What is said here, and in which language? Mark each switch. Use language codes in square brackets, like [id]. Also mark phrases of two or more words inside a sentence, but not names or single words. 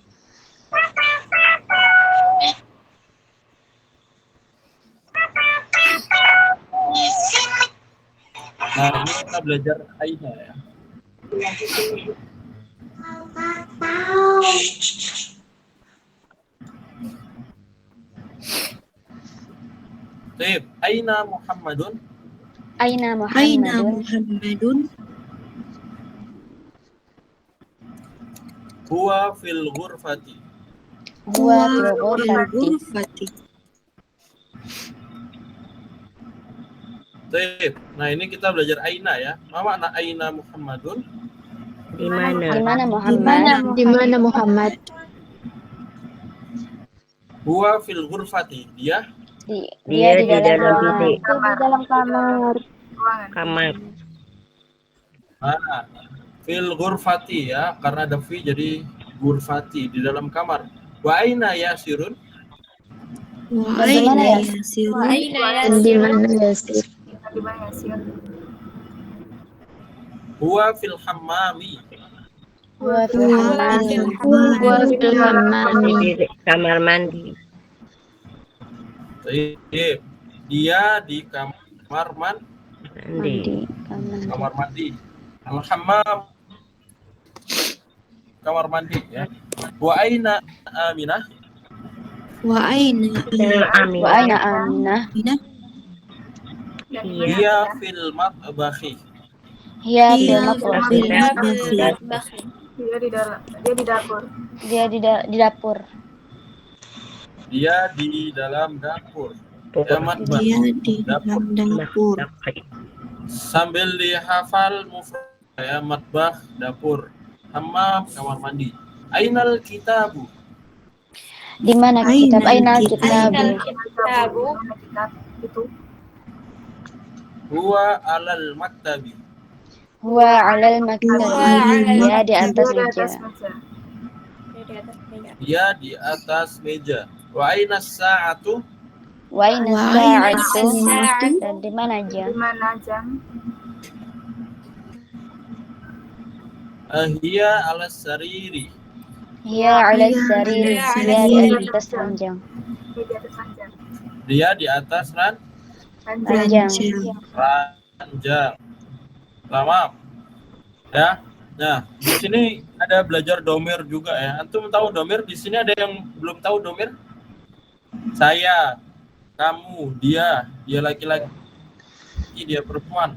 [id] Nah, ini kita belajar aina ya. Baik, [ar] أين محمد? Aina Aina Muhammadun. Muhammadun. هو في الغرفة. هو في fil ghurfati. ghurfati. [id] Baik, nah ini kita belajar aina ya. Apa makna [ar] أين محمد? [id] Di mana? Di mana Muhammad? Di mana Muhammad? [ar] هو في الغرفة. [id] Dia Dia di dalam ruangan. bilik. Di dalam kamar. Kamar. Nah, [ar] في الغرفة [id] ya, karena ada fi jadi ghurfati di dalam kamar. [ar] وأين ياسر? Wa [id] Bagaimana [ar] aina [id] ya? [ar] yasirun? [id] Di mana Yasir? Di mana Yasir? [ar] هو في الحمام. هو في Wa hammami. وفي الحمام. [id] Di kamar mandi. Baik. Dia di kamar Mandi. Di kamar. kamar mandi. Al-hammam kamar mandi ya. [ar] وأين آمنة? وأين Amin. وأين آمنة? Aminah? [id] Dia [ar] في المطبخ. Hiya Hiya fil fil matbahi. matbahi. [id] Dia di dalam. Dia di dapur. Dia di dapur. Dia di dalam dapur. Ya, matbah. Dia di dalam dapur. Sambil dihafal mufrad ya, matbah dapur. Hammam kamar mandi. [ar] أين الكتاب? [id] Di mana kitab? [ar] أين كتاب? [id] Kitab itu. [ar] هو على المكتب. هو على المكتب. [id] Dia di atas Dia di meja. atas meja. Dia di atas meja. [ar] وأين الساعة? وأين وأين sa'atu? [id] Dan di mana Di jam? mana jam? [ar] هي على السرير. هي على السرير. [id] Dia di atas ranjang. Dia di atas ranjang. Dia di atas Ranjang. ranjang. Lama. Ya. Nah, di sini ada belajar domir juga ya. Antum tahu domir? Di sini ada yang belum tahu domir? Saya, kamu, dia laki-laki, dia perempuan.